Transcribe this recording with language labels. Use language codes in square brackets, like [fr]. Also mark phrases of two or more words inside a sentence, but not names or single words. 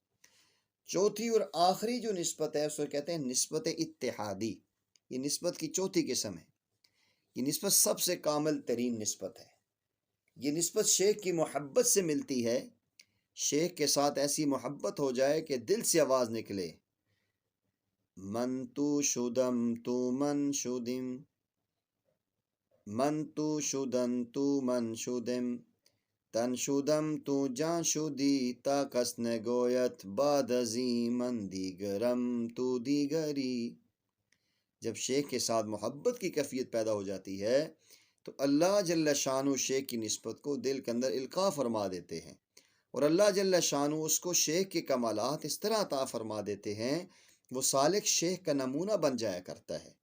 [ur] چوتھی اور آخری جو نسبت ہے اس کو کہتے ہیں نسبت اتحادی، یہ نسبت کی چوتھی قسم ہے۔ یہ نسبت سب سے کامل ترین نسبت ہے۔ یہ نسبت شیخ کی محبت سے ملتی ہے، شیخ کے ساتھ ایسی محبت ہو جائے کہ دل سے آواز نکلے، [fa] من تو شدم تو من شدم، من تو شدن تو من شدم، تن شدم تو جان شدی تا کس نگویت بعد ازی من دیگرم تو دیگری۔ [ur] جب شیخ کے ساتھ محبت کی کیفیت پیدا ہو جاتی ہے تو اللہ جل شانہ شیخ کی نسبت کو دل کے اندر القاء فرما دیتے ہیں، اور اللہ جل شانہ اس کو شیخ کے کمالات اس طرح عطا فرما دیتے ہیں، وہ سالک شیخ کا نمونہ بن جایا کرتا ہے۔